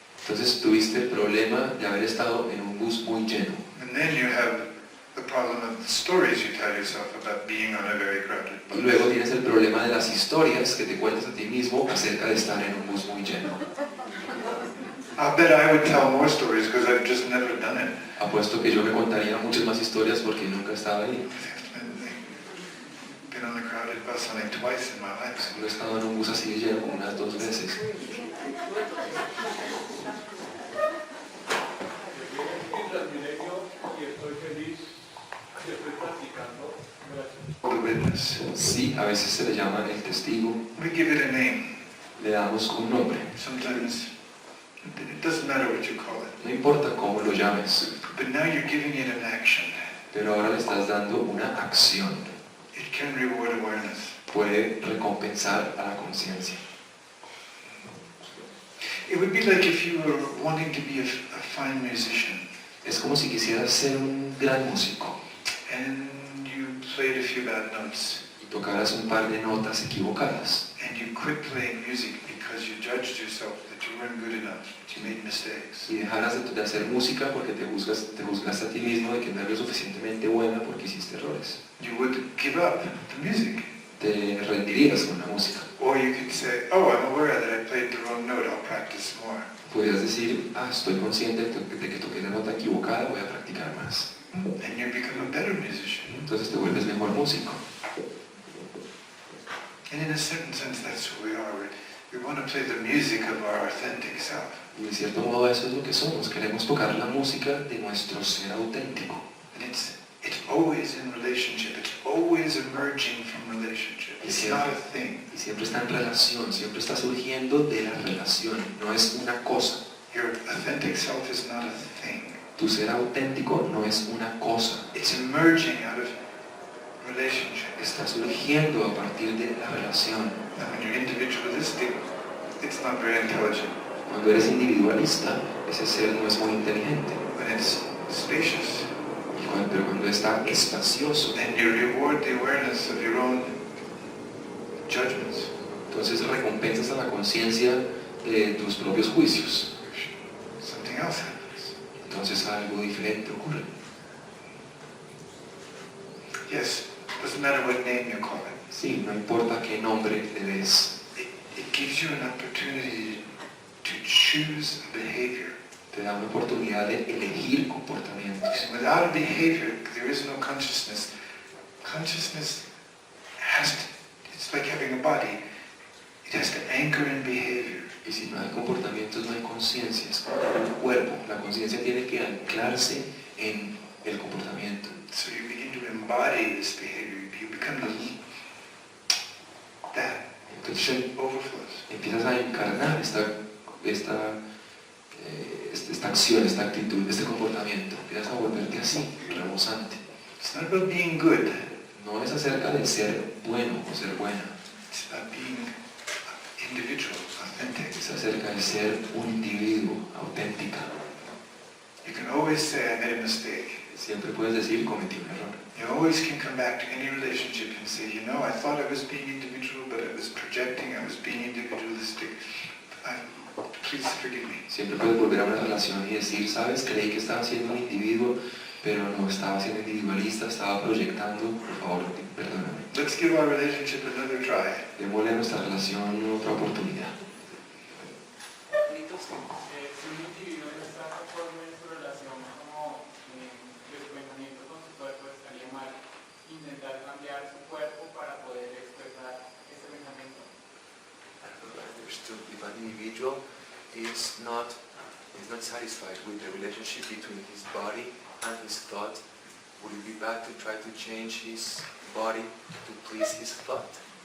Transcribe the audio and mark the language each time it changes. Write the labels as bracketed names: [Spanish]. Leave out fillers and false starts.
[Spanish] Entonces tuviste el problema de haber estado en un bus muy lleno. [English] And then you have the problem of the stories you tell yourself about being on a very crowded bus. [Spanish] Y luego tienes el problema de las historias que te cuentas a ti mismo acerca de estar en un bus muy lleno. [English] I'll bet I would tell more stories because I've just never done it. [Spanish] Apuesto que yo me contaría muchas más historias porque nunca estaba ahí. [English] I've been on a crowded bus only twice in my life. [Spanish] Solo he estado en un bus así de lleno unas 2 veces. En Transmilenio y estoy feliz y estoy practicando. Gracias. [English] The witness. [Spanish] Sí, a veces se le llama el testigo, [English] We give it a name. [Spanish] le damos un nombre. [English] Sometimes it doesn't matter what you call it. [Spanish] No importa cómo lo llames, [English] But now you're giving it an action. [Spanish] pero ahora le estás dando una acción. [English] It can reward awareness. [Spanish] Puede recompensar a la conciencia. [English] It would be like if you were wanting to be a fine musician [Spanish] Es como si quisieras ser un gran músico [English] and you played a few bad notes [Spanish] y tocaras un par de notas equivocadas [English] and you quit playing music because you judged yourself that you weren't good enough, that you made mistakes. [Spanish] y dejaras de hacer música porque te juzgaste a ti mismo de que no eres lo suficientemente buena porque hiciste errores. [English] You would give up the music. [Spanish] Te rendirías con la música. [English] Or you could say, oh, I'm aware that I played the wrong note, I'll practice more. [Spanish] Podrías decir, estoy consciente de que toqué la nota equivocada, voy a practicar más. [English] And you become a better musician. [Spanish] Entonces te vuelves mejor músico. [English] And in a certain sense, that's who we are. We want to play the music of our authentic self. [Spanish] Y de cierto modo eso es lo que somos. Queremos tocar la música de nuestro ser auténtico. [English] And it's always in relationship. It's always emerging from relationship. It's not a thing. [Spanish] Y siempre está en relación, siempre está surgiendo de la relación. No es una cosa. [English] Your authentic self is not a thing. [Spanish] Tu ser auténtico no es una cosa. [English] It's emerging out of relationship. [Spanish] Está surgiendo a partir de la relación. [English] And when you're individualistic, it's not very intelligent. [Spanish] Cuando eres individualista, ese ser no es muy inteligente. [English] When it's spacious, [Spanish] Pero cuando está espacioso, [English] then you reward the awareness of your own judgments. [Spanish] entonces recompensas a la conciencia de tus propios juicios. [English] Something else happens. [Spanish] Entonces algo diferente ocurre. [English] Yes, doesn't matter what name you call it. [Spanish] Sí, no importa qué nombre le des, [English] It gives you an opportunity to choose a behavior. [Spanish] te da una oportunidad de elegir comportamientos. [English] And without a behavior, there is no consciousness. Consciousness has to, it's like having a body. It has to anchor in behavior. [Spanish] Y si no hay comportamientos, no hay conciencia. Es como un cuerpo. La conciencia tiene que anclarse en el comportamiento. [English] So you begin to embody this behavior. You become that [Spanish] Entonces [English] overflows. [Spanish] empiezas a encarnar esta acción, esta actitud, este comportamiento. Empiezas a volverte así, rebosante. [English] It's not about being good. [Spanish] No es acerca de ser bueno o ser buena. [English] It's about being individual, authentic. [Spanish] Es acerca de ser un individuo auténtica. [English] You can always say, I made a mistake. [Spanish] Siempre puedes decir, cometí un error. [English] You always can come back to any relationship and say, you know, I thought I was being individual, but I was projecting, I was being individualistic. Please forgive me. [Spanish] Siempre puedes volver a una relación y decir, sabes, creí que estaba siendo un individuo, pero no estaba siendo individualista, estaba proyectando, por favor, perdóname. [English] Let's give our relationship another try. [Spanish] Démosle a nuestra relación otra oportunidad. Si un individuo está conforme en su relación como de su pensamiento con su cuerpo, estaría mal intentar cambiar su cuerpo para poder expresar ese pensamiento. [English] I don't know, I understood. If an individual is not satisfied with the relationship between his body and his thought, would it be bad to try to change his body to please his thought.